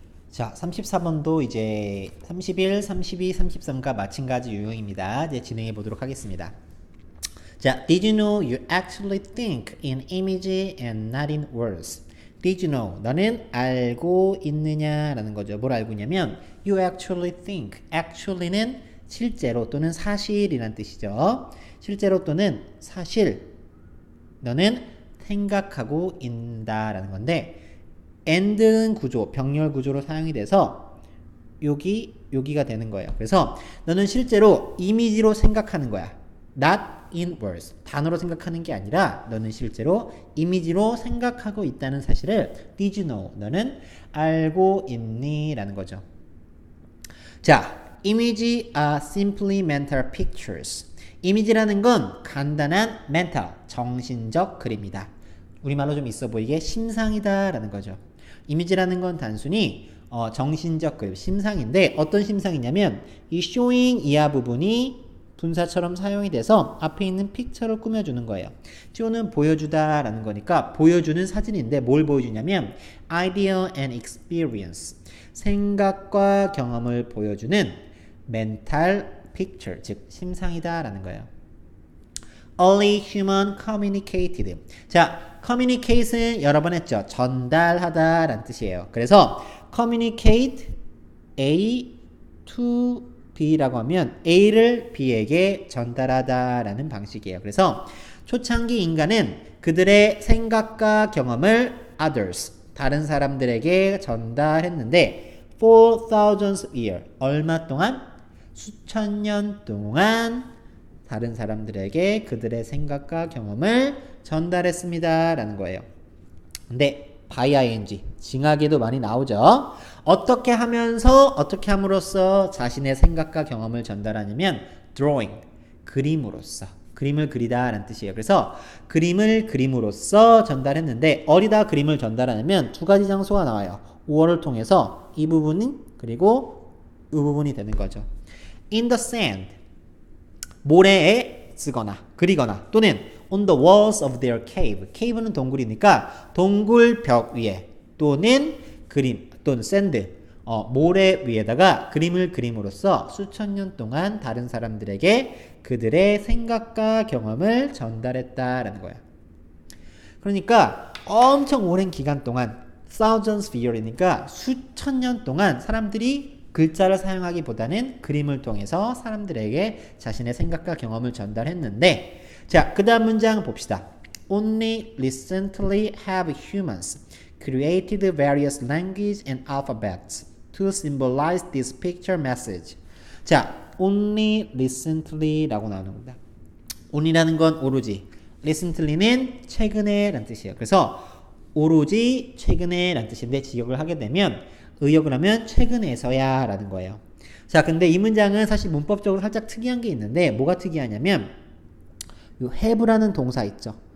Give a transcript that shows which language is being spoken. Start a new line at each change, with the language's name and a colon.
Korean: 자, 34번도 이제 31, 32, 33과 마찬가지 유형입니다. 이제 진행해 보도록 하겠습니다. 자,
English: did you know you actually think in image and not in words? Did you know?
Korean: 너는 알고 있느냐라는 거죠. 뭘 알고 있냐면
English: you actually think.
Korean: actually는 실제로 또는 사실이란 뜻이죠. 실제로 또는 사실. 너는 생각하고 있다라는 건데
English: and
Korean: 는 구조, 병렬 구조로 사용이 돼서 여기가 되는 거예요. 그래서 너는 실제로 이미지로 생각하는 거야.
English: not in words.
Korean: 단어로 생각하는 게 아니라 너는 실제로 이미지로 생각하고 있다는 사실을
English: did you know?
Korean: 너는 알고 있니? 라는 거죠. 자,
English: image are simply mental pictures.
Korean: 이미지라는 건 간단한
English: mental,
Korean: 정신적 그림이다. 우리말로 좀 있어 보이게 심상이다 라는 거죠. 이미지라는 건 단순히 정신적 그림, 심상인데 어떤 심상이냐면 이 showing 이하 부분이 분사처럼 사용이 돼서 앞에 있는 픽처를 꾸며주는 거예요. show는 보여주다 라는 거니까 보여주는 사진인데 뭘 보여주냐면
English: idea and experience,
Korean: 생각과 경험을 보여주는 mental picture, 즉 심상이다 라는 거예요.
English: Only human communicated.
Korean: 자, communicate은 여러 번 했죠. 전달하다 라는 뜻이에요. 그래서 communicate A to B라고 하면 A를 B에게 전달하다 라는 방식이에요. 그래서 초창기 인간은 그들의 생각과 경험을
English: others,
Korean: 다른 사람들에게 전달했는데
English: for thousands of years,
Korean: 얼마 동안? 수천 년 동안 다른 사람들에게 그들의 생각과 경험을 전달했습니다 라는 거예요. 근데 by ing, 징하게도 많이 나오죠. 어떻게 하면서 어떻게 함으로써 자신의 생각과 경험을 전달하냐면
English: drawing,
Korean: 그림으로써, 그림을 그리다 라는 뜻이에요. 그래서 그림을 그림으로써 전달했는데 어디다 그림을 전달하냐면 두 가지 장소가 나와요. 5월을 통해서 이 부분이 그리고 이 부분이 되는 거죠.
English: in the sand,
Korean: 모래에 쓰거나 그리거나 또는
English: on the walls of their cave.
Korean: cave는 동굴이니까 동굴 벽 위에 또는 그림 또는 샌드, 모래 위에다가 그림을 그림으로써 수천 년 동안 다른 사람들에게 그들의 생각과 경험을 전달했다라는 거야. 그러니까 엄청 오랜 기간 동안
English: thousands of year
Korean: 이니까 수천 년 동안 사람들이 글자를 사용하기보다는 그림을 통해서 사람들에게 자신의 생각과 경험을 전달했는데 자, 그 다음 문장 봅시다.
English: Only recently have humans created various languages and alphabets to symbolize this picture message.
Korean: 자,
English: only recently
Korean: 라고 나오는 겁니다. only라는 건 오로지, recently는 최근에 라는 뜻이에요. 그래서 오로지 최근에 라는 뜻인데 직역을 하게 되면 의역을 하면 최근에서야 라는 거예요. 자, 근데 이 문장은 사실 문법적으로 살짝 특이한 게 있는데 뭐가 특이하냐면 이 have라는 동사 있죠.